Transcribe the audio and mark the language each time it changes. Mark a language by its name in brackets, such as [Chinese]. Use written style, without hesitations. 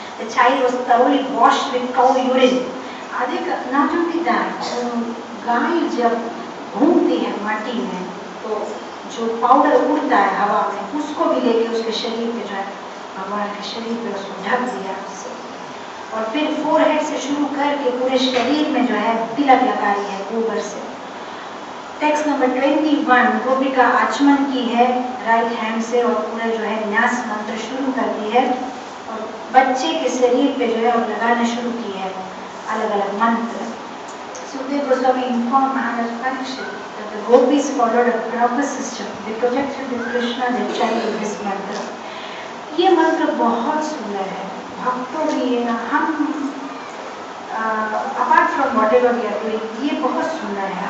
[English] The child was thoroughly washed with cow urine. [Hindi] अधिक [English] not only that, [Hindi] गाय जब घूमती है माटी में तो जो पाउडर उड़ता है हवा में उसको भी लेके उसके शरीर पे जो है भगवान के शरीर पे उसको ढक दिया उससे और फिर फोरहेड से शुरू करके पूरे शरीर में जो है तिलक लगाई है गोबर से। टेक्स्ट नंबर 21 गोपिका आचमन की है राइट हैंड से और पूरा जो है न्यास मंत्र शुरू कर दी है और बच्चे के शरीर पे जो है लगाना शुरू की है अलग अलग मंत्र। [English] Sukadeva Goswami informed Maharaj Parikshit that the gopis followed a proper system. They protected the Krishna, their child with this mantra. [Hindi] ये मंत्र बहुत सुंदर है भक्तों भी हम [English] apart from whatever we are doing [Hindi] ये बहुत सुंदर है।